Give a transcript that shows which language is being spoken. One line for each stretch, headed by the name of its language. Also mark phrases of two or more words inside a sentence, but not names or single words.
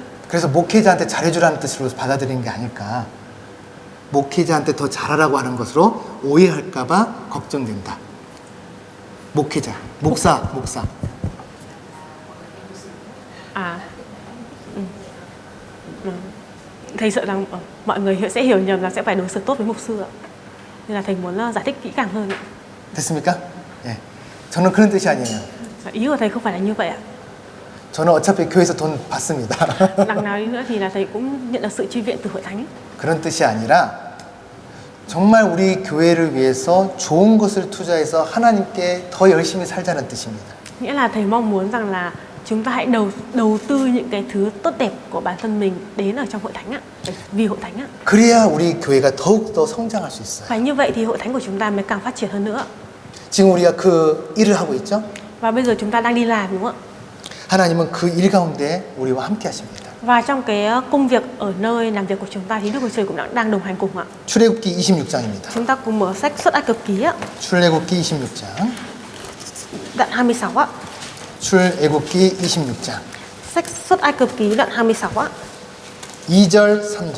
Korean: 그래서 목회자한테 잘해주라는 뜻으로 받아들이는 게 아닐까. 목회자한테 더 잘하라고 하는 것으로 오해할까봐 걱정된다. 목회자, 목사.
Vietnamese: Thầy sợ rằng mọi người sẽ hiểu nhầm là sẽ phải đối xử tốt với mục sư ạ. Nên là thầy muốn giải thích kỹ càng hơn ạ.
Korean: 됐습니까? 예. 저는 그런 뜻이 아니에요.
Vietnamese: Ý của thầy không phải là như vậy ạ.
Korean: 저는 어차피 교회에서 돈 받습니다.
Vietnamese: Đằng nào đi nữa thì là thầy cũng nhận được sự chi viện từ hội thánh.
Korean: 그런 뜻이 아니라 정말 우리 교회를 위해서 좋은 것을 투자해서 하나님께 더 열심히 살자는 뜻입니다.
Vietnamese: Nghĩa là thầy mong muốn rằng là chúng ta hãy đầu tư những cái thứ tốt đẹp của bản thân mình đến ở trong hội thánh ạ, vì hội thánh ạ.
Korean: 그래야 우리 교회가 더욱더 성장할 수 있어요.
Vietnamese: Phải như vậy thì hội thánh của chúng ta mới càng phát triển hơn nữa.
Korean: 지금 우리가 그 일을 하고 있죠?
Vietnamese: Và bây giờ chúng ta đang đi làm, đúng không ạ?
Korean: 하나님은 그 일 가운데 우리와 함께 하십니다.
Vietnamese: Và trong cái công việc ở nơi làm việc của chúng ta thì Đức Chúa Trời cũng đang đồng hành cùng ạ.
Korean: 출애굽기 26장입니다.
Vietnamese: Chúng ta cùng mở sách Xuất Ai Cập Ký ạ,
Korean: 출애굽기 26장.
Vietnamese: đoạn 26 ạ.
Korean: 출애굽기 26장.
Vietnamese: Sách Xuất Ai Cập Ký đoạn 26 ạ.
Korean: 2절, 3절.